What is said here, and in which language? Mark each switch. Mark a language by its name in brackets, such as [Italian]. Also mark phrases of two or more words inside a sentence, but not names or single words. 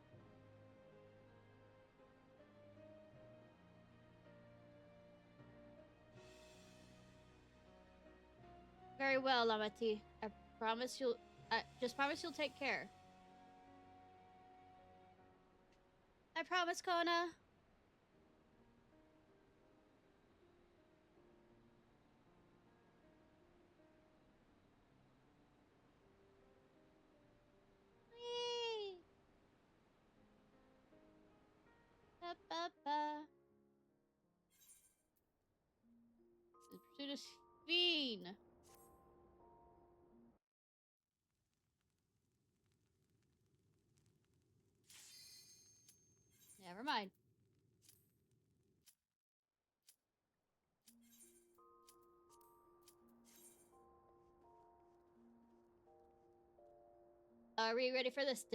[English] Very well, Lamati. I just promise you'll take care. I promise, Kona. Whee! Ba, ba, ba. The pursuit of Sphine. Never mind. Are we ready for this?